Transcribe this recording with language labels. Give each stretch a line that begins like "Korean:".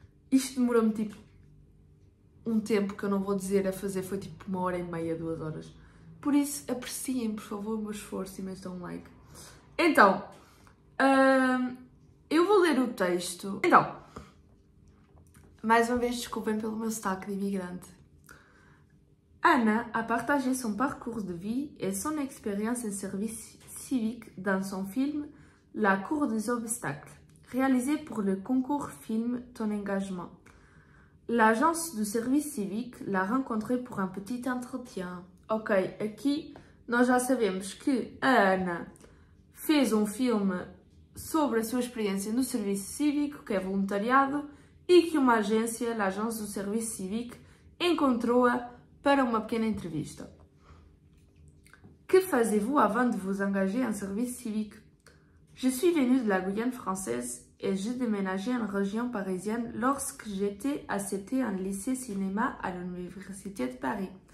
Portuguese: Isto demorou-me tipo um tempo que eu não vou dizer a fazer, foi tipo 1h30, 2 horas. Por isso, apreciem, por favor, o meu esforço e metam um like. Então, eu vou ler o texto. Então, mais uma vez, desculpem pelo meu sotaque de imigrante.
French: Anna a partagé son parcours de vie et son expérience en service civique dans son film La Cour des Obstacles, réalisé pour le concours film Ton Engagement. L'agence do service civique l'a rencontré pour un petit entretien.
Portuguese: Ok, aqui nós já sabemos que a Ana fez um filme sobre a sua experiência no serviço cívico, que é voluntariado, e que uma agência, a Agence do Service Civique, encontrou-a para uma pequena entrevista.
French: Que faisiez-vous avant de vous engager en service civique? Je suis venue de la Guyane française et j'ai déménagé en région parisienne lorsque j'étais acceptée en lycée cinéma à l'Université de Paris.